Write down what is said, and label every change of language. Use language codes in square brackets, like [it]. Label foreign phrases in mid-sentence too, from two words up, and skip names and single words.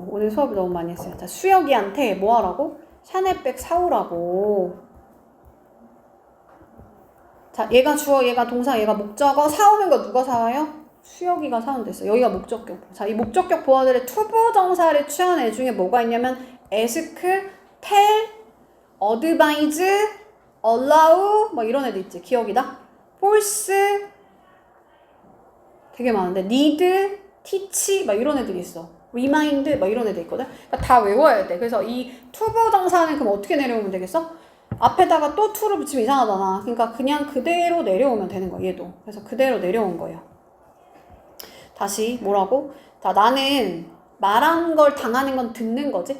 [ko] 오늘 수업을 너무 많이 했어요. 자, 수혁이한테 뭐 하라고? 샤넬백 사오라고. 자, 얘가 주어, 얘가 동사, 얘가 목적어. 사오는 거 누가 사와요? 수혁이가 사온댔어. 여기가 목적격. 자, 이 목적격 보어들의 투부정사를 취한 애 중에 뭐가 있냐면 [en] ask, tell, advise, allow [ko] 뭐 이런 애들 있지. 기억이다. force 되게 많은데 [en] need, teach [ko] 막 이런 애들이 있어. remind 막 이런 애들 있거든. 그러니까 다 외워야 돼. 그래서 이 투부정사는 그럼 어떻게 내려오면 되겠어? 앞에다가 또 to를 붙이면 이상하잖아. 그러니까 그냥 그대로 내려오면 되는 거야. 얘도. 그래서 그대로 내려온 거예요. 다시 뭐라고? 자, 나는 말한 걸 당하는 건 듣는 거지.